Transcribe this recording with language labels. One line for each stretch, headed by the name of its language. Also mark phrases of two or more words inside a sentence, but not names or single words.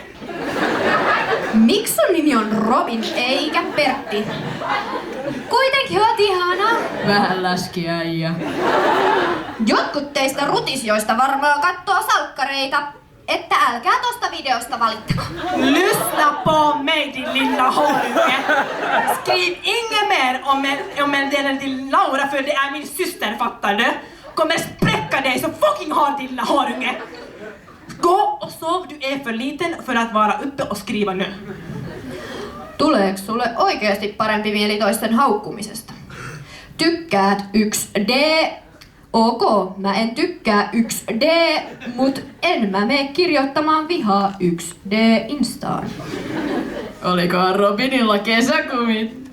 Finnish: Miksi sun nimi on Robin eikä Pertti? Kuitenkin oot ihana. Vähän läskiäijä. Jotkut teistä rutisjoista varmaan kattoo salkkareita. Että älkää tosta videosta valittako.
Swedish: Lyssna på mig din lilla horunge. Skriv inget mer om en del till Laura för det är min syster, fattar du? Kommer spräcka dig så fucking hårt din lilla horunge. Gå och sov, du är för liten för att vara uppe och skriva nu.
Finnish: Tuleeks sulle oikeasti parempi mieli toisten haukkumisesta? Tykkäät 1D. Ok, mä en tykkää 1D, mut en mä mene kirjoittamaan vihaa 1D Instaan. Olikohan Robinilla kesäkumit?